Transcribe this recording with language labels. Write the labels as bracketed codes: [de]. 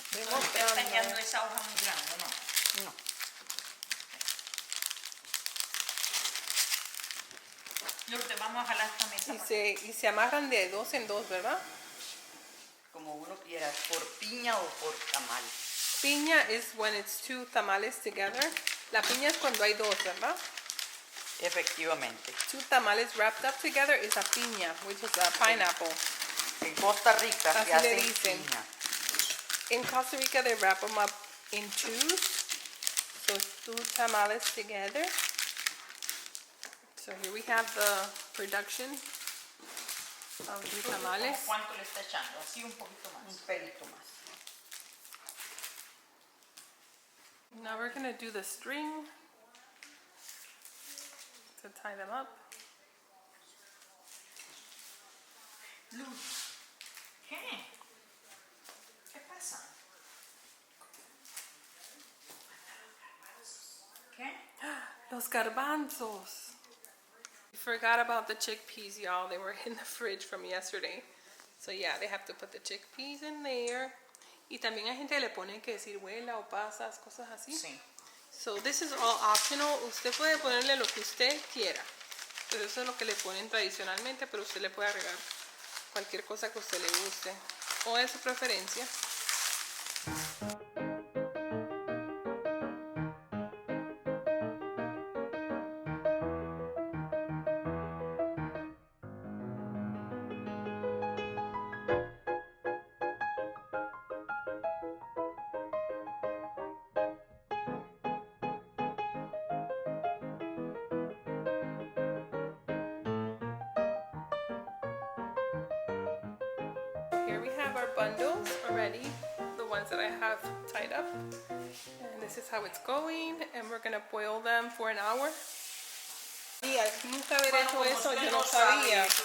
[es] No está tallando esa hoja muy grande, ¿no? No. Lourdes, vamos a jalar esta mesa. Y se amarran de dos en dos, ¿verdad? Como uno quiera, por piña o por tamal. [en] Piña is when it's two tamales together. [es] La piña es cuando hay dos, ¿verdad? Efectivamente. [en] Two tamales wrapped up together is a piña, which is a pineapple. [es] En Costa Rica Así se le hace dicen. piña. [en] In Costa Rica, they wrap them up in twos. So two tamales together. So here we have the production of the tamales. [es] ¿Cuánto le está echando? Así un poquito más. Un pelito más. [en] Now we're going to do the string to tie them up. [es] Luz, ¿qué? ¿Qué pasa? ¿Qué? Los garbanzos. [en] We forgot about the chickpeas, y'all. They were in the fridge from yesterday. So yeah, they have to put the chickpeas in there. [es] Y también hay gente que le pone que ciruela o pasas, cosas así. Sí. [en] So this is all optional. [es] Usted puede ponerle lo que usted quiera. Pero eso es lo que le ponen tradicionalmente, pero usted le puede agregar cualquier cosa que a usted le guste o de su preferencia. [en] here we have our bundles already, the ones that I have tied up. And this is how it's going, and we're gonna boil them for an hour. [es] Nunca haber hecho eso, yo no sabía.